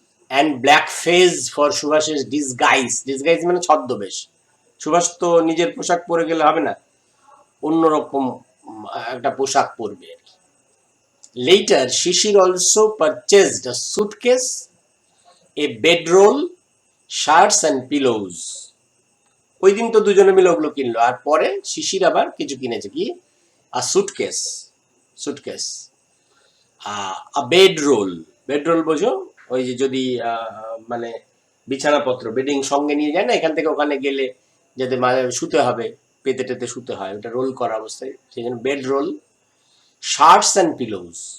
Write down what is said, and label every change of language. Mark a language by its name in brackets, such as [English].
[English] and black fez for [Bangla] সুভাষের disguise. Disguise মানে ছদ্মবেশ। সুভাষ তো নিজের পোশাক পরে গেলে হবে না, অন্যরকম একটা পোশাক পরবে। [English] Later, Shishir also purchased a suitcase, a bedroll, shirts and pillows. [Bangla] ওই দিন তো দুজনে মিলে ওগুলো কিনলো, আর পরে শিশির আবার কিছু কিনেছে, কি আ সুটকেস, সুটকেস, আ বেডরোল, বেডরোল বোঝো, ওই যে যদি মানে বিছানাপত্র বেডিং সঙ্গে নিয়ে যায় না, এখান থেকে ওখানে গেলে যাতে শুতে হবে, পেতে টেতে শুতে হয়, ওটা রোল করা অবস্থায়, সেই জন্য বেড রোল, [English] Shirts and pillows.